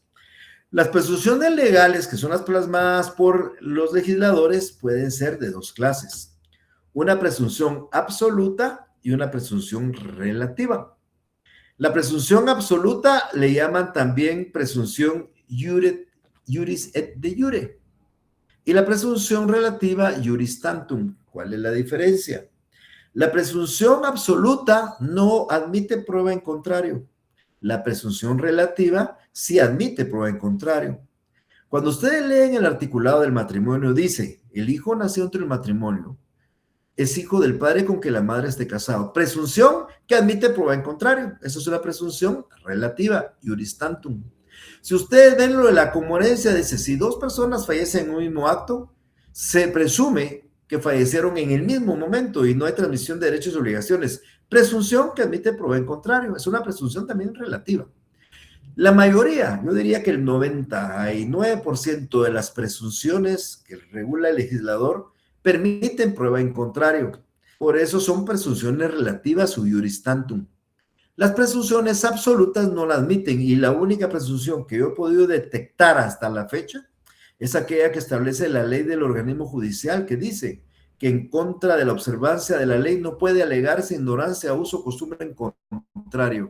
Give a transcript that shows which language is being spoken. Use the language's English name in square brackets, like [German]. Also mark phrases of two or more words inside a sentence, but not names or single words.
[Spanish] Las presunciones legales, que son las plasmadas por los legisladores, pueden ser de dos clases: una presunción absoluta y una presunción relativa. La presunción absoluta le llaman también presunción [Latin] iuris et de jure. [Spanish] Y la presunción relativa, [Latin] iuris tantum. [Spanish] ¿Cuál es la diferencia? La presunción absoluta no admite prueba en contrario. La presunción relativa sí admite prueba en contrario. Cuando ustedes leen el articulado del matrimonio, dice, el hijo nació entre el matrimonio, es hijo del padre con que la madre esté casado. Presunción que admite prueba en contrario. Esa es una presunción relativa, [Latin] iuris tantum. [Spanish] Si ustedes ven lo de la conmorencia, dice, si dos personas fallecen en un mismo acto, se presume que fallecieron en el mismo momento y no hay transmisión de derechos y obligaciones. Presunción que admite prueba en contrario. Es una presunción también relativa. La mayoría, yo diría que el 99% de las presunciones que regula el legislador permiten prueba en contrario. Por eso son presunciones relativas o [Latin] iuris tantum. [Spanish] Las presunciones absolutas no la admiten, y la única presunción que yo he podido detectar hasta la fecha es aquella que establece la ley del organismo judicial, que dice que en contra de la observancia de la ley no puede alegarse ignorancia, uso o costumbre en contrario.